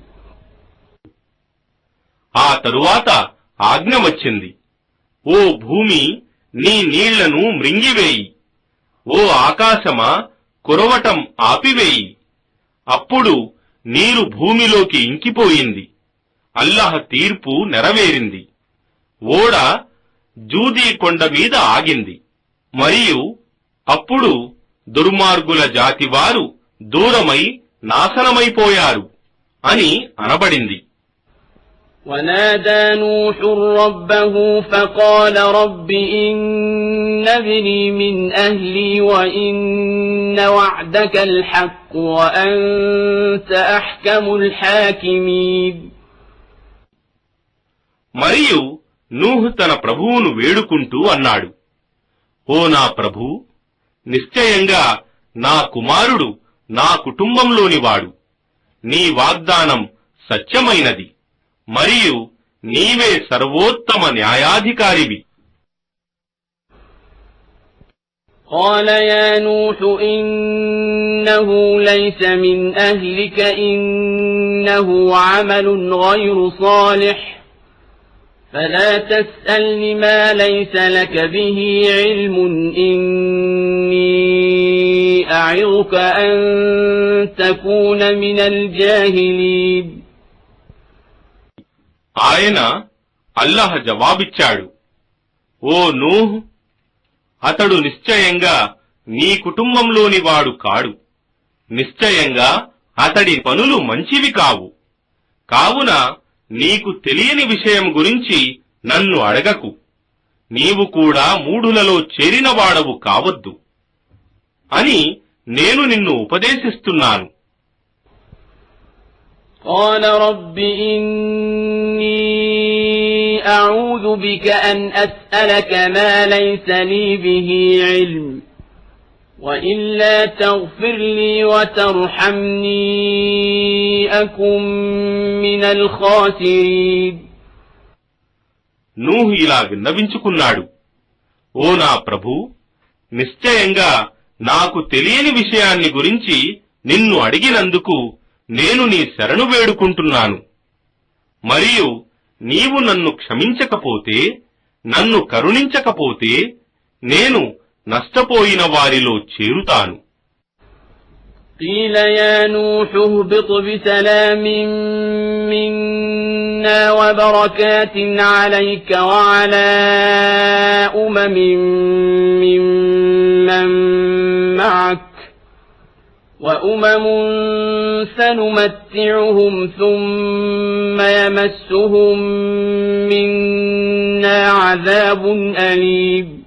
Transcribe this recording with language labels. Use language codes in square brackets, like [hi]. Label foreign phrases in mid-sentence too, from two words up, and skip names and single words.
[te] ఆ తరువాత ఆజ్ఞ వచ్చింది, ఓ భూమి నీ నీళ్లను మృంగివేయి, ఓ ఆకాశమా కురవటం ఆపివేయి. అప్పుడు నీరు భూమిలోకి ఇంకిపోయింది, అల్లహ తీర్పు నెరవేరింది. ఓడ జూదీ కొండ మీద ఆగింది, మరియు అప్పుడు దుర్మార్గుల జాతివారు దూరమై నాశనమైపోయారు అని అనబడింది. [ar] ونادى نوح ربه فقال رب إن ابني من أهلي وإن وعدك الحق وأنت أحكم الحاكمين. [te] మరియు నూహ్ తన ప్రభువును వేడుకుంటూ అన్నాడు, ఓ నా ప్రభూ, నిశ్చయంగా నా కుమారుడు నా కుటుంబంలోనివాడు. నీ వాగ్దానం సత్యమైనది మరియు నీవే సర్వోత్తమ న్యాయాధికారివి. [ar] قال يا نوح إنه ليس من أهلك إنه عمل غير صالح فلا تسألني ما ليس لك به علم إني أعظك أن تكون من الجاهلين. [te] ఆయన అల్లాహ్ జవాబిచ్చాడు, ఓ నూహ్, అతడు నిశ్చయంగా నీ కుటుంబంలోని వాడు కాడు. నిశ్చయంగా అతడి పనులు మంచివి కావు. కావున నీకు తెలియని విషయం గురించి నన్ను అడగకు. నీవు కూడా మూఢులలో చేరినవాడవు కావద్దు అని నేను నిన్ను ఉపదేశిస్తున్నాను. [ar] قال رب إني أعوذ بك أن أسألك ما ليس لي به علم وإلا تغفر لي وترحمني أكن من الخاسرين. [te] నూహ్ ఇలా విన్నవించుకున్నాడు, ఓ నా ప్రభూ, నిశ్చయంగా నాకు తెలియని విషయాన్ని గురించి నిన్ను అడిగినందుకు నేను నీ శరణు వేడుకుంటున్నాను. మరియు నీవు నన్ను క్షమించకపోతే, నన్ను కరుణించకపోతే నేను నష్టపోయిన వారిలో చేరుతాను. [ar] قيل يا نوح اهبط بسلام منا وبركات عليك وعلى أمم ممن معك وأمم سنمتعهم ثم يمسهم منا عذاب أليم.